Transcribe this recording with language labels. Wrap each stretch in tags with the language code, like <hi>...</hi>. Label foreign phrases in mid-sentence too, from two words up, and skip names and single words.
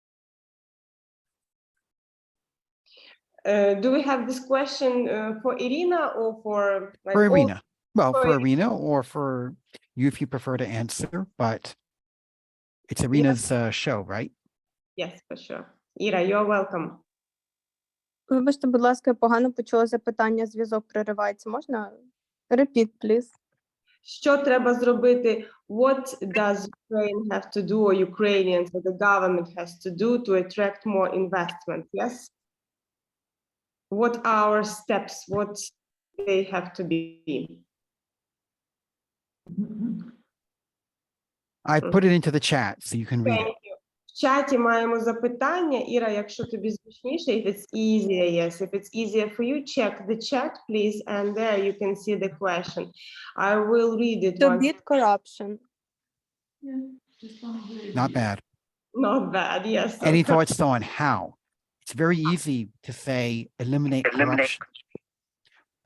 <en>Do we have this question for Irina or for like for Irina? Well, for Irina. Irina or for you if you prefer to answer, but it's Irina's show, right? Yes, for sure. Ira, you're welcome.</en> <uk>Вибачте, будь ласка, я погано почула запитання, зв'язок переривається. Можна?</uk> <en>Repeat, please.</en> <uk>Що треба зробити?</uk> <en>What does Ukraine have to do, or Ukrainians, or the government has to do to attract more investment? Yes. What are our steps? What they have to be? I put it into the chat so you can read it. Thank you.</en> <uk>В чаті маємо запитання. Іра, якщо тобі зручніше,</uk> <en>if it's easier, yes. If it's easier for you, check the chat, please, and there you can see the question. I will read it To once. beat corruption. Not bad. Not bad, yes. Any thoughts on how? It's very easy to say eliminate corruption.</en>